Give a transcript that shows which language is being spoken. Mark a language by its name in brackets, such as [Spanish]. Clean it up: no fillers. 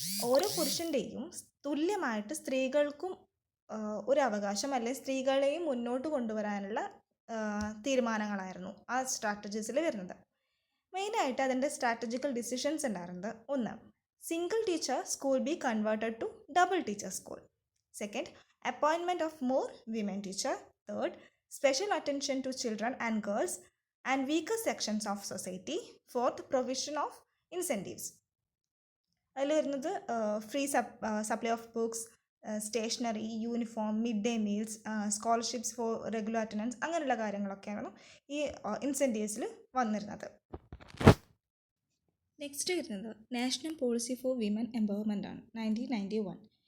[Malayalam] ഓരോ പുരുഷൻ്റെയും തുല്യമായിട്ട് സ്ത്രീകൾക്കും ഒരു അവകാശം അല്ലെങ്കിൽ സ്ത്രീകളെയും മുന്നോട്ട് കൊണ്ടുവരാനുള്ള തീരുമാനങ്ങളായിരുന്നു ആ സ്ട്രാറ്റജീസിൽ വരുന്നത്. മെയിനായിട്ട് അതിൻ്റെ സ്ട്രാറ്റജിക്കൽ ഡിസിഷൻസ് ഉണ്ടായിരുന്നത്, [English] 1. Single teacher school be converted to double teacher school. 2. Appointment of more women teacher. 3. special attention to children and girls and weaker sections of society. Fourth, provision of incentives. [Malayalam] അതിൽ വരുന്നത് [English] free supply of books, stationery, uniform, mid day meals, scholarships for regular attendance, [Malayalam] അങ്ങനെയുള്ള കാര്യങ്ങളൊക്കെയാണ് ഈ ഇൻസെൻറ്റീവ്സിൽ വന്നിരുന്നത്. Next വരുന്നത് national policy for women empowerment ആണ്, 1991.